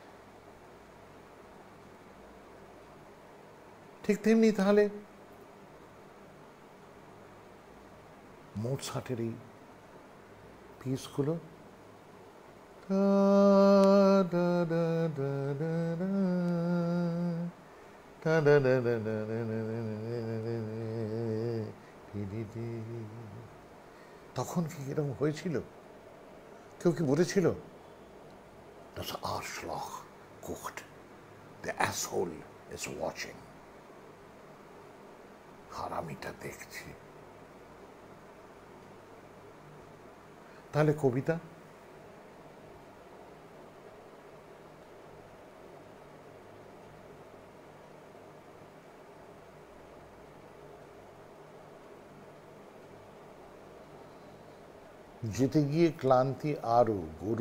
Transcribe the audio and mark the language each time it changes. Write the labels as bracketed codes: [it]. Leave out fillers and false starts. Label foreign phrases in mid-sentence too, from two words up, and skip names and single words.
[bn] ঠিক তেমনি তাহলে মোৎসার্টের এই পিসগুলো, তখন কি এরকম হয়েছিল? কেউ কি বলেছিল [de] das Arschloch guckt, [en] the asshole is watching, [bn] হারামিটা দেখছি? তাহলে কবিতা, যেতে গিয়ে ক্লান্তি আরো, গরু